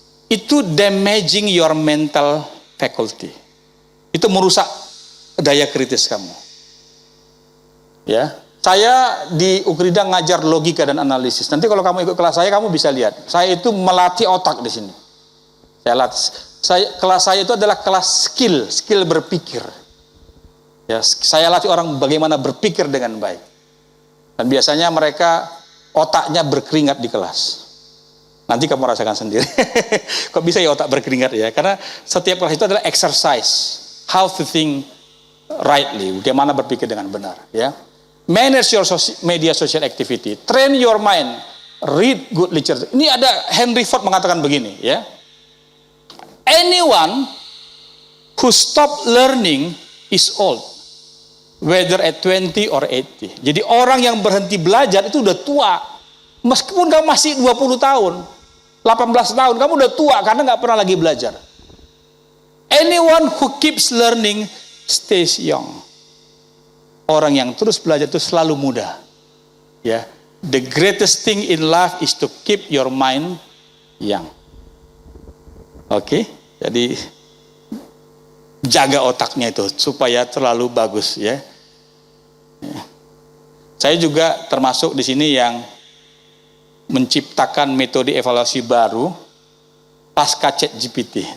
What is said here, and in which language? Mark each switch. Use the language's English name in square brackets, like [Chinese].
[Indonesian] Itu [English] damaging your mental faculty. [Indonesian] Itu merusak daya kritis kamu. Ya. Saya di Ukrida ngajar logika dan analisis. Nanti kalau kamu ikut kelas saya, kamu bisa lihat. Saya itu melatih otak di sini. Kelas saya itu adalah kelas skill berpikir. Ya, saya latih orang bagaimana berpikir dengan baik. Dan biasanya mereka otaknya berkeringat di kelas. Nanti kamu rasakan sendiri. Kok bisa ya otak berkeringat ya? Karena setiap kelas itu adalah [English] exercise how to think rightly, [Indonesian] bagaimana berpikir dengan benar. [English] Ya, manage your media social activity, train your mind, read good literature. [Indonesian] Ini ada Henry Ford mengatakan begini, ya. [English] Anyone who stop learning is old, whether at 20 or 80. [Indonesian] Jadi orang yang berhenti belajar itu udah tua. Meskipun kamu masih 20 tahun, 18 tahun, kamu udah tua karena nggak pernah lagi belajar. [English] Anyone who keeps learning stays young. [Indonesian] Orang yang terus belajar itu selalu muda. [English] Ya, the greatest thing in life is to keep your mind young. [Indonesian] Oke, jadi jaga otaknya itu supaya terlalu bagus ya. Saya juga termasuk di sini yang menciptakan metode evaluasi baru pasca ChatGPT.